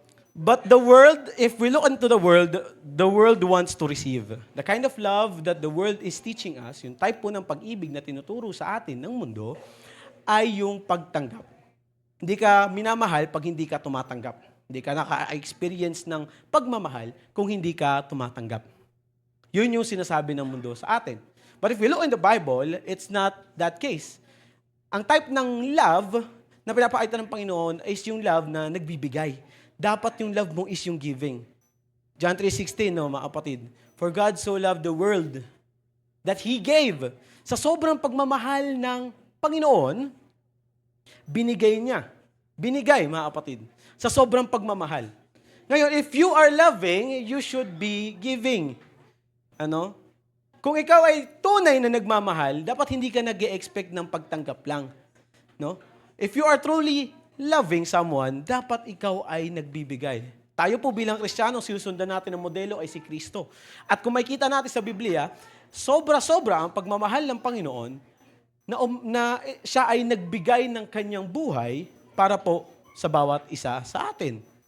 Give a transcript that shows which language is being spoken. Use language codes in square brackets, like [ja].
[en] But the world, if we look into the world wants to receive. The kind of love that the world is teaching us, [tl] yung type po ng pag-ibig na tinuturo sa atin ng mundo, ay yung pagtanggap. Hindi ka minamahal pag hindi ka tumatanggap. Hindi ka naka-experience ng pagmamahal kung hindi ka tumatanggap. Yun yung sinasabi ng mundo sa atin. [en] But if we look in the Bible, it's not that case. [tl] Ang type ng love na pinapakita ng Panginoon is yung love na nagbibigay. Dapat yung love mo is yung giving. John 3:16, no, mga kapatid. [en] For God so loved the world that He gave. [tl] Sa sobrang pagmamahal ng Panginoon, binigay niya. Binigay, mga kapatid. Sa sobrang pagmamahal. [en] Ngayon, if you are loving, you should be giving. [tl] Ano? Kung ikaw ay tunay na nagmamahal, dapat hindi ka nag-e-expect ng pagtanggap lang. No? [en] If you are truly loving someone, [tl] dapat ikaw ay nagbibigay. Tayo po bilang Kristiyano, sinusundan natin ang modelo ay si Kristo. At kung makita natin sa Biblia, sobra-sobra ang pagmamahal ng Panginoon na siya ay nagbigay ng kanyang buhay para po sa bawat isa sa atin.